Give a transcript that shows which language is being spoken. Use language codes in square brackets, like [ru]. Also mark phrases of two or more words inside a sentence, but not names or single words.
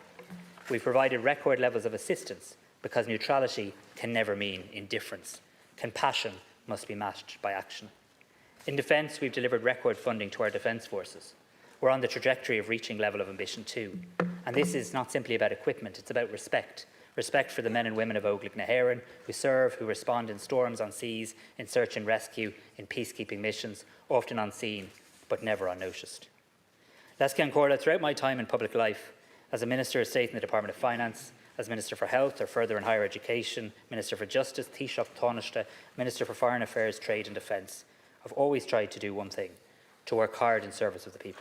[en] We've provided record levels of assistance because neutrality can never mean indifference. Compassion must be matched by action. In defence, we've delivered record funding to our defence forces. We're on the trajectory of reaching level of ambition too. And this is not simply about equipment, it's about respect. Respect for the men and women of Óglaigh na hÉireann who serve, who respond in storms on seas, in search and rescue, in peacekeeping missions, often unseen, but never unnoticed. [ga] Lescan Corla, [en] throughout my time in public life, as a Minister of State in the Department of Finance, as Minister for Health or Further and Higher Education, Minister for Justice, Taoiseach, Tanaiste, Minister for Foreign Affairs, Trade and Defence, I've always tried to do one thing, to work hard in service of the people.